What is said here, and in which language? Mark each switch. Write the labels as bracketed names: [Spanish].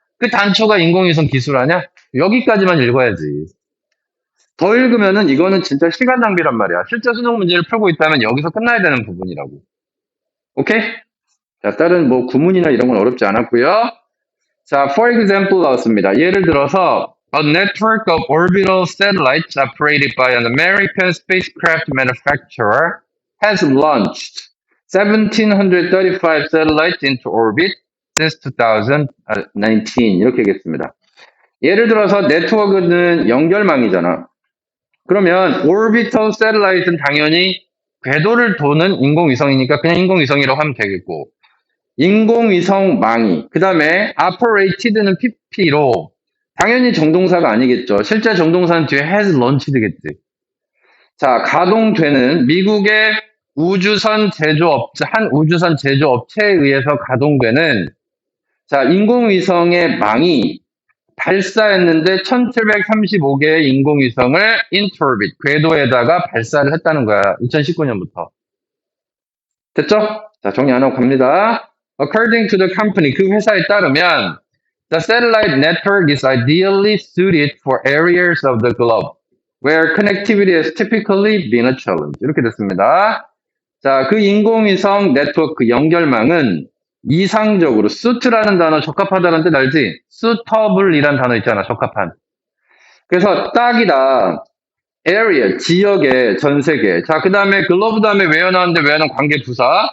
[Korean] 그 단초가 인공위성 기술 아니야? 여기까지만 읽어야지. 더 읽으면은 이거는 진짜 시간 낭비란 말이야. 실제 수능 문제를 풀고 있다면 여기서 끝나야 되는 부분이라고. 오케이? 자, 다른 뭐 구문이나 이런 건 어렵지 않았고요. 자, [English] for example [Korean] 나왔습니다. 예를 들어서 [English] a network of orbital satellites operated by an American spacecraft manufacturer has launched 1,735 satellites into orbit since 2019 [Korean] 이렇게 하겠습니다. 예를 들어서 네트워크는 연결망이잖아. 그러면 orbital satellite은 당연히 궤도를 도는 인공위성이니까 그냥 인공위성이라고 하면 되겠고 인공위성망이 그 다음에 operated는 PP로 당연히 정동사가 아니겠죠. 실제 정동사는 뒤에 has launchéd겠지. 자, 가동되는 미국의 한 우주선 제조업체에 의해서 가동되는 자, 인공위성의 망이 발사했는데 1735개의 인공위성을 [English] into orbit, [Korean] 궤도에다가 발사를 했다는 거야. 2019년부터. 됐죠? 자, 정리 안 하고 갑니다. [English] According to the company, [Korean] 그 회사에 따르면 [English] the satellite network is ideally suited for areas of the globe where connectivity has typically been a challenge. [Korean] 이렇게 됐습니다. 자, 그 인공위성 네트워크 연결망은 이상적으로 suit라는 단어 적합하다는 뜻 알지? suitable이란 단어 있잖아, 적합한. 그래서 딱이다. area, 지역의 전 세계. 자, 그 다음에 글로브 다음에 where 나왔는데 where는 관계 부사.